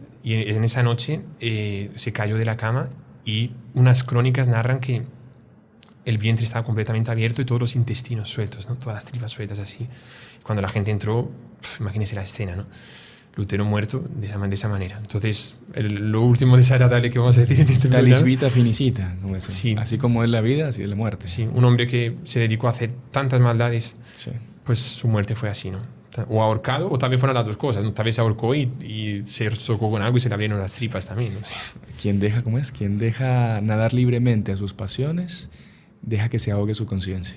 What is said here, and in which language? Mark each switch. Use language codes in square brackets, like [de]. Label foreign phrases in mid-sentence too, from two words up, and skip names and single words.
[es] Y en esa noche se cayó de la cama, y unas crónicas narran que el vientre estaba completamente abierto y todos los intestinos sueltos, ¿no? Todas las tripas sueltas así. Cuando la gente entró, imagínense la escena, ¿no? Lutero muerto de esa manera. Entonces, lo último desagradable que vamos a decir en este programa. [la] Talis vita finicita, [es] como es. Sí. Así como es la vida, así es la muerte. Sí, un hombre que se dedicó a hacer tantas maldades, pues su muerte fue así, ¿no? O ahorcado, o tal vez fueron las dos cosas, ¿no? Tal vez se ahorcó y se chocó con algo y se le abrieron las tripas también, ¿no? Quien deja nadar libremente a sus pasiones, deja que se ahogue su conciencia.